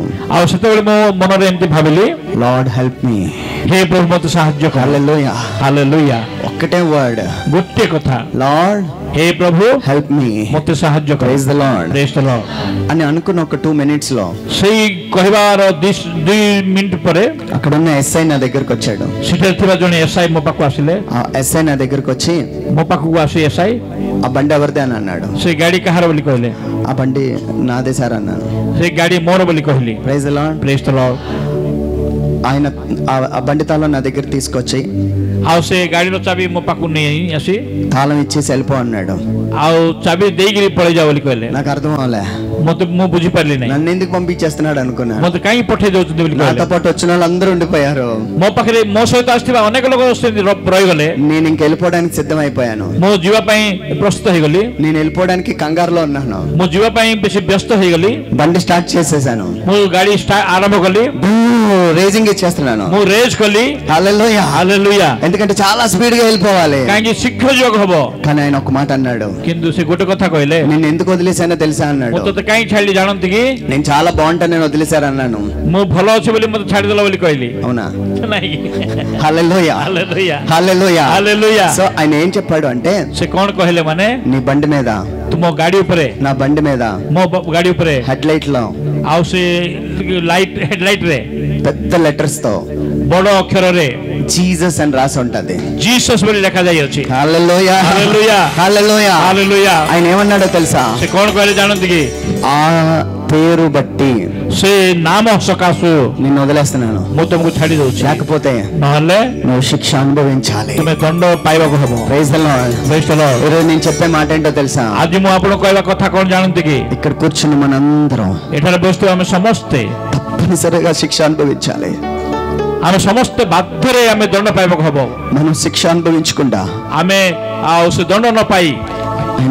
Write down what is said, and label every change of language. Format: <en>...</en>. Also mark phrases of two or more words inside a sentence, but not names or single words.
<or>ଆଉ ସେତେବେଳେ ମୁଁ ମନରେ ଏମିତି ଭାବିଲି,</or> <en>Lord help me,</en> <or>ହେ ପ୍ରଭୁ ମତେ ସାହାଯ୍ୟ କର.</or> <te>హల్లెలూయా హల్లెలూయా. ఒక్కటే వర్డ్,</te> <or>ଗୋଟିଏ କଥା,</or> <en>లార్డ్</en> <te>హే ప్రభు</te> <en>help me,</en> <or>ମତେ ସାହାଯ୍ୟ କର.</or> <en>Praise the Lord. Praise the Lord</en> <te>అని అనుకున్న ఒక 2 minutes లో</te> <or>ସେଇ କହିବାର 2 ମିନିଟ ପରେ</or> <te>అక్కడ ఉన్న ఎస్ఐ నా దగ్గరికి వచ్చాడు.</te> <or>ସେଠାରେ ଥିବା ଜଣେ ଏସ୍ଆଇ ମୋ ପାଖକୁ ଆସିଲେ.</or> <te>ఆ ఎస్ఐ నా దగ్గరికి వచ్చి</te> <or>ମୋ ପାଖକୁ ଆସି ଏସ୍ଆଇ</or> <te>ఆ బండి ఎవరిదే అని అన్నాడు.</te> <or>ସେ ଗାଡି କାହାର ବୋଲି କହିଲେ.</or> <te>ఆ బండి నాదే సార్ అన్నాను.</te> <or>ସେ గాଡି ମୋର ବୋଲି କହିଲି.</or> <en>Praise the Lord. Praise the Lord.</en> <te>ఆయన ఆ బండి తాళం నా దగ్గర తీసుకొచ్చి</te> <or>ଆଉ ସେ ଗାଡିର ଚାବି ମୋ ପାଖକୁ ନେଇ ଆସି</or> <te>తాళం ఇచ్చేసి వెళ్ళిపో అన్నాడు.</te> <or>ଆଉ ଚାବି ଦେଇକିରି ପଳେଇ ଯାଅ ବୋଲି କହିଲେ.</or> <te>నాకు అర్థం అవలే.</te> <or>ମୁଁ ବୁଝିପାରିଲି ନାହିଁ.</or> <te>నన్ను ఎందుకు పంపించేస్తున్నాడు అనుకున్నా.</te> <or>ମତେ କାହିଁକି పଠେଇ ଦଉଛନ୍ତି ବୋଲି କହିଲେ.</or> <te>నాతో పాటు వచ్చిన వాళ్ళు అందరూ ఉండిపోయారు.</te> <or>ମୋ ପାଖରେ ମୋ ସହିତ ଆସିଥିବା ଅନେକ ଲୋକ ରହିଗଲେ.</or> <te>నేను ఇంక వెళ్ళిపోవడానికి సిద్ధమైపోయాను.</te> <or>ମୁଁ ଯିବା ପାଇଁ ପ୍ରସ୍ତୁତ ହେଇଗଲି.</or> <te>నేను వెళ్ళిపోవడానికి కంగారులో ఉన్నాను.</te> <or>ମୁଁ ଯିବା ପାଇଁ ବେଶୀ ବ୍ୟସ୍ତ ହେଇଗଲି.</or> <te>బండి స్టార్ట్ చేసేసాను.</te> <or>ମୁଁ ଗାଡି ଆରମ୍ଭ କଲି.</or> <te>రేజింగ్ ఇచ్చేస్తున్నాను.</te> <or>ମୁଁ ରେଜ୍ କଲି.</or> <te>హల్లెలూయా హల్లెలూయా. ఎందుకంటే చాలా స్పీడ్ గా వెళ్ళిపోవాలి.</te> <or>କାହିଁକି ଶୀଘ୍ର ଯୋଗ ହବ.</or> <te>కానీ ఆయన ఒక మాట అన్నాడు.</te> <or>କିନ୍ତୁ ସେ ଗୋଟେ କଥା କହିଲେ,</or> <te>నేను ఎందుకు వదిలేసానో తెలుసా అన్నాడు.</te> <or>ମୁଁ ତତେ କାହିଁକି ଛାଡିଲି ଜାଣନ୍ତି କି?</or> <te>నేను చాలా బాగుంటాను నేను వదిలేశారన్నాను.</te> <or>ମୁଁ ଭଲ ଅଛି ବୋଲି ମତେ ଛାଡିଦେଲ ବୋଲି କହିଲି.</or> <te>అవునా?</te> <or>ନାହିଁ.</or> <te>హల్లెలూయా హల్లెలూయా హల్లెలూయా హల్లెలూయా. సో ఆయన ఏం చెప్పాడు అంటే,</te> <or>ସେ କଣ କହିଲେ ମାନେ,</or> <te>నీ బండి మీద,</te> <or>ମୋ ଗାଡି ଉପରେ,</or> <te>నా బండి మీద</te> <or>ମୋ ଗାଡି ଉପରେ</or> <te>హెడ్ లైట్ లో</te> <or>ଆଉ ସେ ହେଡ୍ ଲାଇଟ୍ ରେ</or> <te>పెద్ద లెటర్స్ తో</te> <or>ବଡ ଅକ୍ଷରରେ</or> <te>జీసస్ అని రాసి ఉంటది.</te> <or>జీసస్ ବୋଲି ଲେଖାଯାଇଅଛି.</or> <te>హల్లెలూయా హల్లెలూయా హల్లెలూయా హల్లెలూయా. ఆయన ఏమన్నాడో తెలుసా?</te> <or>ସେ କଣ କହିଲେ ଜାଣନ୍ତି କି?</or> <te>ఆ పేరు బట్టి</te> <or>ସେ నామ ସକାଶୁ</or> <te>నిన్ను వదిలేస్తున్నాను.</te> <or>ମୁଁ ତମକୁ ଛାଡି ଦଉଛି.</or> <te>లేకపోతే</te> <or>ନହେଲେ</or> <te>నువ్వు శిక్ష అనుభవించాలి.</te> <or>ତୁମେ ଦଣ୍ଡ ପାଇବାକୁ ହବ.</or> <en>Praise the Lord. Praise the Lord.</en> <te>ఈరోజు నేను చెప్పే మాట ఏంటో తెలుసా?</te> <or>ଆଜି ମୁଁ ଆପଣଙ୍କୁ କହିବା କଥା କଣ ଜାଣନ୍ତି କି?</or> <te>ఇక్కడ కూర్చుని మనందరం</te> <or>ଏଠାରେ ବସିଥିବା ଆମେ ସମସ୍ତେ</or> <te>తప్పనిసరిగా శిక్ష అనుభవించాలి.</te> <or>ଆମେ ସମସ୍ତେ ବାଧ୍ୟରେ ଆମେ ଦଣ୍ଡ ପାଇବାକୁ ହବ.</or> <te>మనం శిక్ష అనుభవించకుండా</te> <or>ଆମେ ଆଉ ସେ ଦଣ୍ଡ ନ ପାଇ</or>